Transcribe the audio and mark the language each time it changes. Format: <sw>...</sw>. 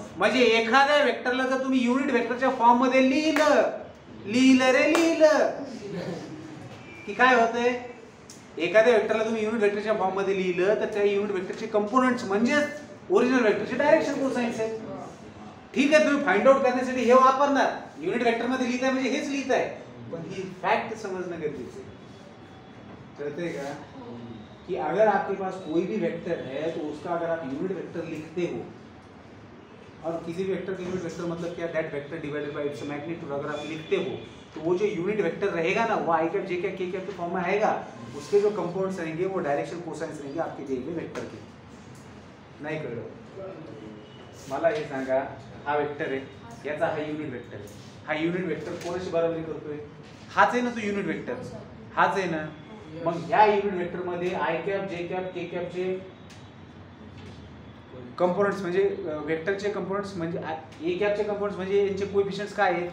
<mr>म्हणजे एखाद्या वेक्टरला जर तुम्ही युनिट वेक्टरच्या फॉर्म मध्ये लिहिलं की काय होतंय? एखाद्या वेक्टरला तुम्ही युनिट वेक्टरच्या फॉर्म मध्ये लिहिलं तर त्या युनिट वेक्टरचे कंपोनेंट्स म्हणजे ओरिजिनल वेक्टरचे डायरेक्शन कोसाइन्स आहे. ठीक आहे, तुम्ही फाइंड आउट करण्यासाठी हे वापरणार, युनिट वेक्टर मध्ये लिहिताय म्हणजे हेच लिहिताय, पण ही फैक्ट</mr> <hi>समझना</hi> <mr>गरजेचं है.</mr> <hi>चलते का कि अगर आपके पास कोई भी वेक्टर है तो उसका अगर आप यूनिट वेक्टर लिखते हो, और किसी भी वेक्टर का यूनिट वेक्टर मतलब क्या?</hi> <en>That vector divided by its magnitude.</en> <hi>अगर आप लिखते हो तो वो जो यूनिट वेक्टर रहेगा ना, वो आई कैप जे कैप के कैप के फॉर्म में आएगा. उसके जो कंपोनेंट्स रहेंगे वो डायरेक्शन कोसाइन्स रहेंगे आपके दिए गए वेक्टर के.</hi> <mr>नाही कळलं? मला हे सांगा, हा वेक्टर आहे, याचा हा युनिट वेक्टर आहे. हा युनिट वेक्टर कोणाशी बरोबरी करतोय? हाच आहे ना तो युनिट वेक्टर, हाच आहे ना. मग ह्या युनिट वेक्टर मध्ये आय कॅप जे कॅप के कॅप चे कंपोनेंट्स म्हणजे वेक्टरचे कंपोनेंट्स म्हणजे ए कॅपचे कंपोनेंट्स म्हणजे यांचे कोएफिशिएंट्स काय आहेत?</mr>